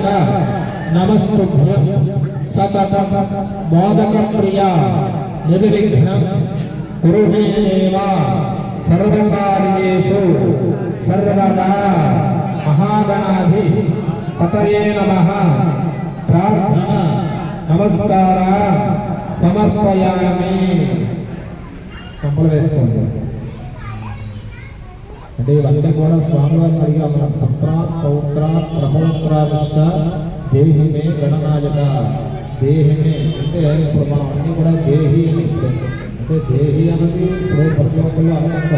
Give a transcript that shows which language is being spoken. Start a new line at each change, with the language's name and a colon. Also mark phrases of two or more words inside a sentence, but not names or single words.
Sanskrit: नमस्तुभ्यं सततं मोदक प्रिया निर्विघ्नं कुरु मे देव सर्वकार्येषु सर्वदा महागणाधि पतये नमः प्रार्थना नमस्कार समर्पयामि
Telugu: చంపల వేసుకోండి అంటే ఇవన్నీ కూడా స్వామివారిని అడిగా మనం
Sanskrit: పుత్ర పౌత్ర ప్రపౌత్రావిష్ట దేహి మే గణనాయక దేహి మే
Telugu: అంటే ఇప్పుడు మనం అన్నీ కూడా దేహి అని అంటే దేహి అన్నది ఇప్పుడు ప్రతి ఒక్కళ్ళు అనుకుంటాం.